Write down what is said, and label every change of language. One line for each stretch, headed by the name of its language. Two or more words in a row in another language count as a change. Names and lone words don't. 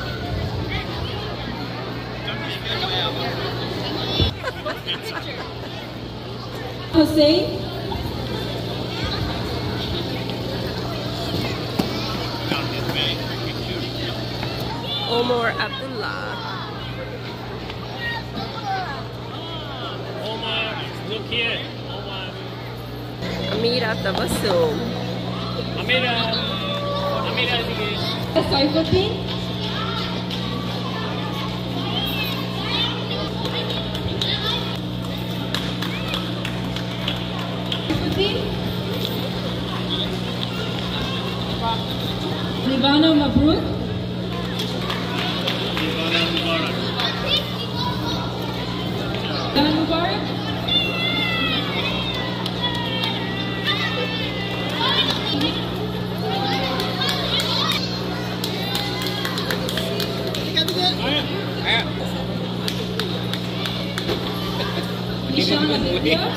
English: Hussein. Omar Abdullah. Omar, look here. Omar. Amira Tabassum. Amira. Saifuddin. Nivana Mabruk. Dan Mubarak. Nishan Aditya.